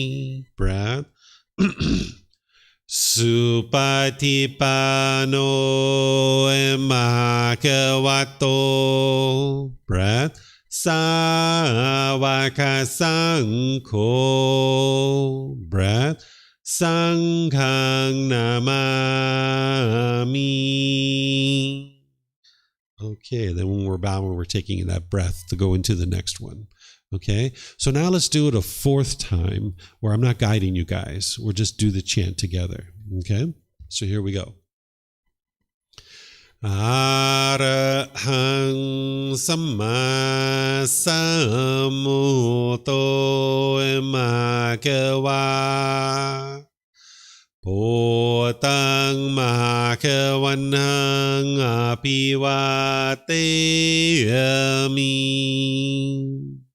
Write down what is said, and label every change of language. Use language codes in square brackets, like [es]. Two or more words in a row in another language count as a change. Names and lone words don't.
[pi] Breath. Supatipano Bhagavato. Breath. Sāvaka Sangho. Breath. Sanghang Namami. [en] Okay, then when we're bowing, we're taking that breath to go into the next one. Okay, so now let's do it a fourth time where I'm not guiding you guys. We'll just do the chant together. Okay, so here we go. [pi] Arahang Samma Sambuddho Bhagava Bhutang Bhagavanang Apivateyami